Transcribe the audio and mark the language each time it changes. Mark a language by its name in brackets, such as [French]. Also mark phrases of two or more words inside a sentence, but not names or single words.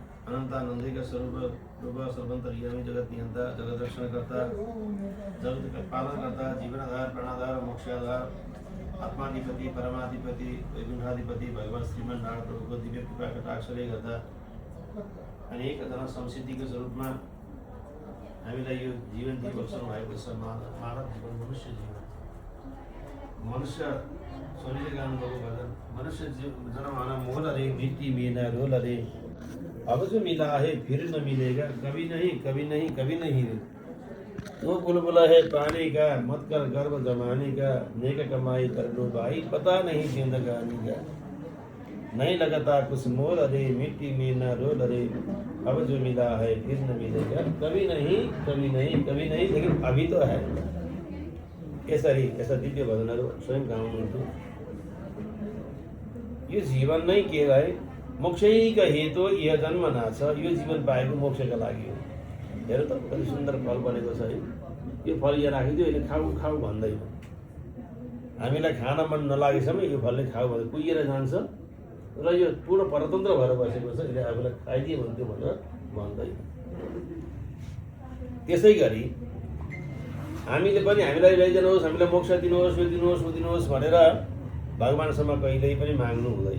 [Nepali] अनंतानंदिक स्वरूप रूप सर्वंतर्यामी जगत नियंता जगत रक्षण करता [Hindi] जगत का पालन करता [Nepali] जीवनाधार प्राणाधार मोक्षाधार आत्माधिपति परमाधिपति वैकुंठाधिपति भगवान श्रीमन नारायण प्रभु को दिव्य कृपा कटाक्षले गर्दा अनेक जना संसिद्धिको स्वरूपमा हामीलाई यो जीवन दिइबस्नु भएको छ। मानव जीवन मनुष्य शरीर गानुभएको भजन [Hindi] मनुष्य जन्म मोल रे मिट्टी मीना रोल रे अब जो मिला है फिर न मिलेगा कभी नहीं कभी नहीं कभी नहीं रे। वो बुलबुला है पानी का मत कर गर्व जमाने का नेक कमाई कर लो भाई पता नहीं जिंदगानी का नहीं लगता कुछ मोल अरे मिट्टी में न रोल अरे अब जो मिला है फिर न मिलेगा कभी नहीं कभी नहीं कभी नहीं लेकिन अभी तो है। [Nepali] ऐसा दिव्य भजनहरू स्वयं गाउनुहुन्थ्यो। यो जीवन नै के रहे मोक्षैका हेतु [Hindi] यह जन्म [Nepali] नाछ यो जीवन पाएको मोक्षका लागि हो। हेर त कति सुन्दर फल बनेको छ है। यो फल यहाँ राखिदियो यसले खाऊ खाऊ भन्दैन। हामीलाई खान मन नलागेसम्म यो फलले खाऊ भन्दै कुहिएर जान्छ र यो पूर्ण परतन्त्र भएर बसेको छ। यसले आफूलाई खाइदियो भन्थ्यो भनेर भन्दैन। त्यसै गरी हामीले पनि हामीलाई ल्याइदिनुहोस् हामीलाई मोक्ष दिनुहोस् यो दिनुहोस् ऊ दिनुहोस् भनेर भगवानसँग कहिल्यै पनि माग्नु हुँदैन।